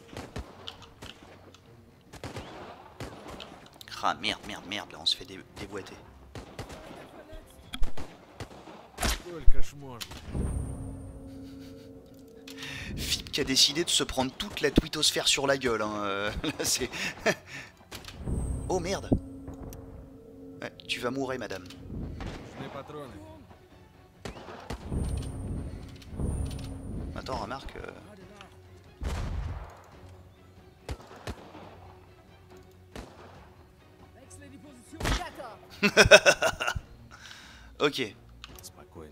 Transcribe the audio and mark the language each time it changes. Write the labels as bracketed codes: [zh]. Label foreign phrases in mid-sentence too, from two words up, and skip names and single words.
[fr] Ah merde, là on se fait déboîter. [ru] Сколько ж можно? [fr] Fip qui a décidé de se prendre toute la twittosphère sur la gueule. Hein. Là c'est... Oh merde. Ouais, tu vas mourir madame. [ru] Нужны патроны. [fr] Attends, remarque... Ok. [ru] Спокойно.